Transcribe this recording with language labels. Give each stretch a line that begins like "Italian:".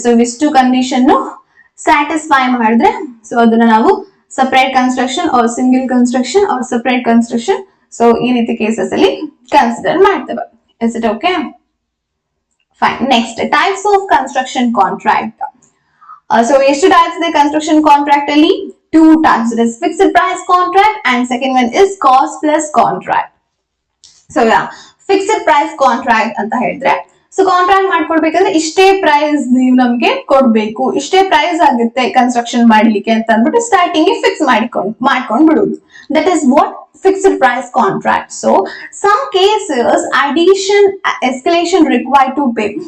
Kannada: So ಇಷ್ಟು condition satisfy ಮಾಡಿದ್ರೆ so ಅದನ್ನ ನಾವು separate construction R single construction R separate construction, so ಈ ರೀತಿ ಕೇಸಸ್ ಅಲ್ಲಿ ಕನ್ಸಿಡರ್ ಮಾಡ್ತೇವೆ.
English: Is it okay? Fine.
Kannada: Next,
English: Types of construction contract.
Kannada: So ಎಷ್ಟು ಟೈಪ್ಸ್ ಇದೆ ಕನ್ಸ್ಟ್ರಕ್ಷನ್ ಕಾಂಟ್ರಾಕ್ಟ್ ಅಲ್ಲಿ?
English: 2 types. It is fixed price contract and second one is cost plus contract. So yeah, fixed price contract
Kannada: ಅಂತ ಹೇಳಿದ್ರೆ so contract ಮಾಡ್ಕೊಡ್ಬೇಕಂದ್ರೆ ಇಷ್ಟೇ price ನೀವು ನಮ್ಗೆ ಕೊಡ್ಬೇಕು, ಇಷ್ಟೇ ಪ್ರೈಸ್ ಆಗುತ್ತೆ ಕನ್ಸ್ಟ್ರಕ್ಷನ್ ಮಾಡ್ಲಿಕ್ಕೆ ಅಂತ ಅಂದ್ಬಿಟ್ಟು ಸ್ಟಾರ್ಟಿಂಗ್ ಫಿಕ್ಸ್ ಮಾಡ್ಕೊಂಡ್ ಬಿಡುದು.
English: That is what fixed price contract. So some cases addition escalation required to pay.